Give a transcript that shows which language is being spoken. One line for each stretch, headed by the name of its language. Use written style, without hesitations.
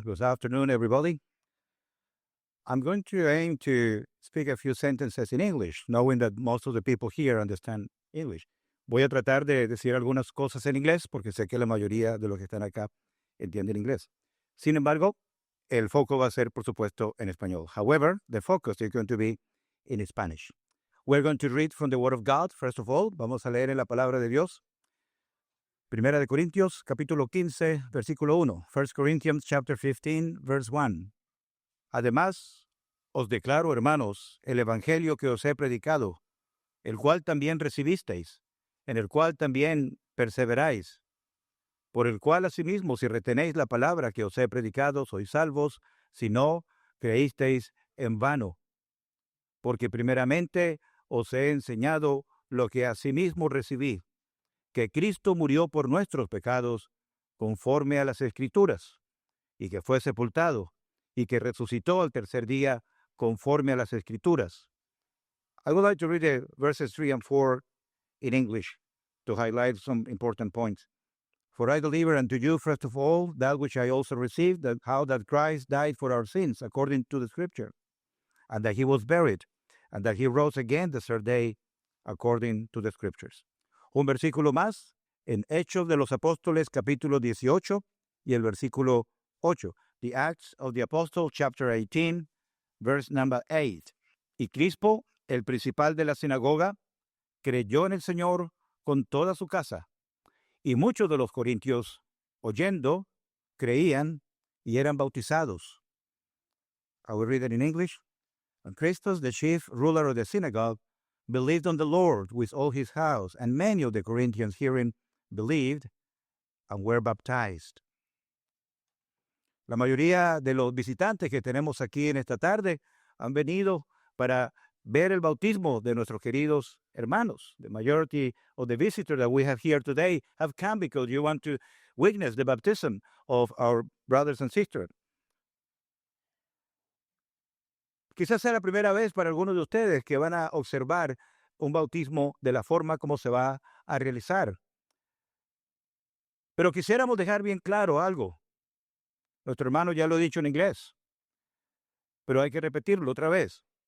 English: Good afternoon, everybody. I'm going to aim to speak a few sentences in English, knowing that most of the people here understand English.
Spanish: Voy a tratar de decir algunas cosas en inglés porque sé que la mayoría de los que están acá entienden inglés. Sin embargo, el foco va a ser, por supuesto, en español.
English: However, the focus is going to be in Spanish. We're going to read from the Word of God, first of all.
Spanish: Vamos a leer en la palabra de Dios. Primera de Corintios, capítulo 15, versículo 1.
English: 1 Corinthians chapter 15, verse 1.
Spanish: Además, os declaro, hermanos, el evangelio que os he predicado, el cual también recibisteis, en el cual también perseveráis, por el cual asimismo, si retenéis la palabra que os he predicado, sois salvos, si no, creísteis en vano. porque primeramente os he enseñado lo que asimismo recibí, que Cristo murió por nuestros pecados conforme a las Escrituras, y que fue sepultado, y que resucitó al tercer día conforme a las Escrituras.
English: I would like to read verses 3 and 4 in English to highlight some important points. For I deliver unto you first of all that which I also received, that how that Christ died for our sins according to the Scripture, and that he was buried, and that he rose again the third day according to the Scriptures.
Spanish: Un versículo más en Hechos de los Apóstoles capítulo 18 y el versículo 8.
English: The Acts of the Apostles chapter 18 verse number 8.
Spanish: Y Crispo, el principal de la sinagoga, creyó en el Señor con toda su casa. Y muchos de los corintios, oyendo, creían y eran bautizados.
English: I will read it in English. And Crispus, the chief ruler of the synagogue, believed on the Lord with all his house, and many of the Corinthians hearing believed and were baptized.
Spanish: La mayoría de los visitantes que tenemos aquí en esta tarde han venido para ver el bautismo de nuestros queridos hermanos.
English: The majority of the visitors that we have here today have come because you want to witness the baptism of our brothers and sisters.
Spanish: Quizás sea la primera vez para algunos de ustedes que van a observar un bautismo de la forma como se va a realizar. Pero quisiéramos dejar bien claro algo. Nuestro hermano ya lo ha dicho en inglés, pero hay que repetirlo otra vez.